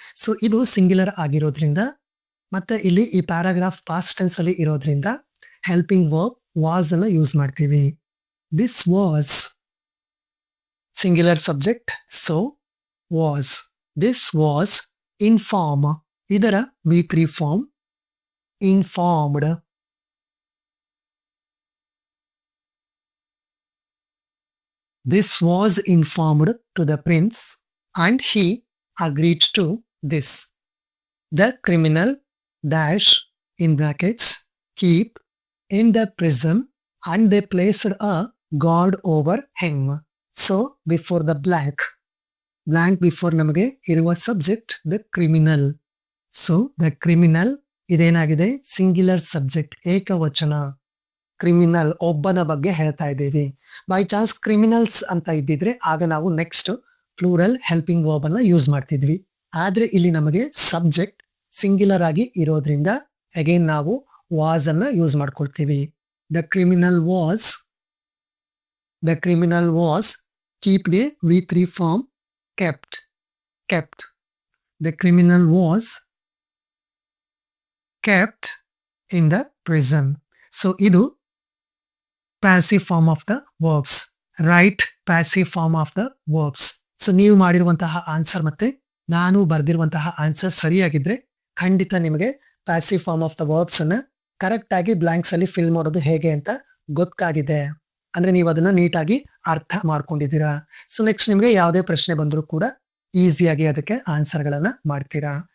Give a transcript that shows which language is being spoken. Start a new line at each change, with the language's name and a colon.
Kannada: So ಇದು singular ಆಗಿರೋದ್ರಿಂದ ಮತ್ತೆ ಇಲ್ಲಿ ಈ ಪ್ಯಾರಾಗ್ರಾಫ್ ಪಾಸ್ಟ್ ಟೆನ್ಸ್ ಅಲ್ಲಿ ಇರೋದ್ರಿಂದ ಹೆಲ್ಪಿಂಗ್ ವರ್ಬ್ ವಾಸ್ ಅನ್ನ ಯೂಸ್ ಮಾಡ್ತೀವಿ.
English: This was singular subject, so was. This was inform ಇದರ V3 form informed. This was informed to the prince and he agreed to this. The criminal dash in brackets keep in the prison and they placed a guard over him. So before the blank before
Kannada: ನಮಗೆ ಇರುವ
English: Subject the criminal.
Kannada: So the criminal ಇದೇನಾಗಿದೆ singular subject ಏಕವಚನ. Criminal ಒಬ್ಬನ ಬಗ್ಗೆ ಹೇಳ್ತಾ ಇದ್ದೀವಿ. By chance criminals ಅಂತ ಇದ್ದಿದ್ರೆ ಆಗ ನಾವು ನೆಕ್ಸ್ಟ್ ಪ್ಲೂರಲ್ ಹೆಲ್ಪಿಂಗ್ ವರ್ಬ್ ಅನ್ನ ಯೂಸ್ ಮಾಡ್ತಿದ್ವಿ. ಆದ್ರೆ ಇಲ್ಲಿ ನಮಗೆ ಸಬ್ಜೆಕ್ಟ್ ಸಿಂಗ್ಯುಲರ್ ಆಗಿ ಇರೋದ್ರಿಂದ ಅಗೇನ್ ನಾವು ವಾಸ್ ಅನ್ನ ಯೂಸ್ ಮಾಡ್ಕೊಳ್ತೀವಿ.
English: The criminal was keeped a V3 form kept. The criminal was kept in the prison. So idu passive form of the verbs. Right passive form of the verbs.
Kannada: So ನೀವು ಮಾಡಿರುವಂತಹ answer ಮತ್ತೆ ನಾನು ಬರೆದಿರುವಂತಹ answer ಸರಿಯಾಗಿದ್ರೆ ಖಂಡಿತ ನಿಮಗೆ passive form of the verbs ಅನ್ನ correct ಆಗಿ blanks ಅಲ್ಲಿ ಫಿಲ್ ಮಾಡೋದು ಹೇಗೆ ಅಂತ ಗೊತ್ತಾಗಿದೆ. ಅಂದ್ರೆ ನೀವು ಅದನ್ನ ನೀಟಾಗಿ ಅರ್ಥ ಮಾಡ್ಕೊಂಡಿದ್ದೀರಾ. ಸೊ ನೆಕ್ಸ್ಟ್ ನಿಮಗೆ ಯಾವುದೇ ಪ್ರಶ್ನೆ ಬಂದರೂ ಕೂಡ ಈಸಿಯಾಗಿ ಅದಕ್ಕೆ ಆನ್ಸರ್ ಗಳನ್ನ ಮಾಡ್ತೀರಾ.